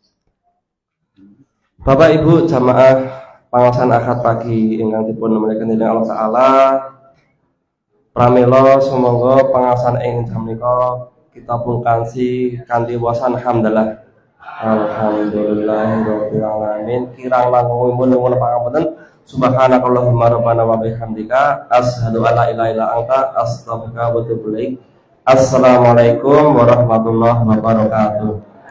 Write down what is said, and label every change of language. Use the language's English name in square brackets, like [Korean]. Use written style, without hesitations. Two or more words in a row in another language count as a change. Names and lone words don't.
[Javanese] Bapak Ibu jamaah pangaosan akad pagi ingkang dipun mulyakaken dening [Arabic] الله تعالى, [Javanese] pramila sumangga pangaosan ing jam menika kita pungkasi kanthi wasan hamdalah. [Arabic] الْحَمْدُ لِلَّهِ رَبِّ الْعَالَمِينَ. [Javanese] Kirang langkungipun nuwun pangapunten. [Arabic] سُبْحَانَكَ اللَّهُمَّ رَبَّنَا وَبِحَمْدِكَ أَشْهَدُ أَنْ لَا إِلَٰهَ إِلَّا أَنْتَ أَسْتَغْفِرُكَ وَأَتُوبُ إِلَيْكَ. السَّلَامُ عَلَيْكُمْ وَرَحْمَةُ اللَّهِ وَبَرَكَاتُهُ.